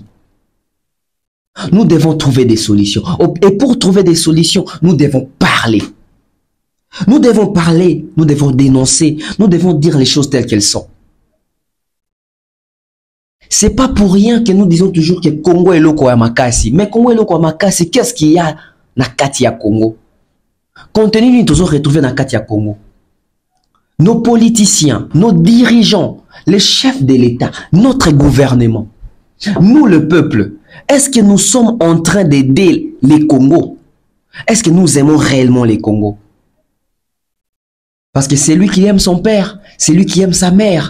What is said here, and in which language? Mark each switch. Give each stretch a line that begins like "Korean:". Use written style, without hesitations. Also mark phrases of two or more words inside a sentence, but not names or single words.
French: Nous devons trouver des solutions. Et pour trouver des solutions, nous devons parler. Nous devons parler, nous devons dénoncer, nous devons dire les choses telles qu'elles sont. C'est pas pour rien que nous disons toujours que Congo est
Lingala: loko ya makasi.
French: Mais Congo est
Lingala: loko ya makasi,
French: qu'est-ce qu'il y a
Lingala: na kati ya
French: Congo? Contenu nous toujours retrouvé
Lingala: na kati ya
French: Congo. Nos politiciens, nos dirigeants, les chefs de l'État, notre gouvernement, nous le peuple, est-ce que nous sommes en train d'aider les Congos? Est-ce que nous aimons réellement les Congos? Parce que c'est lui qui aime son père, c'est lui qui aime sa mère.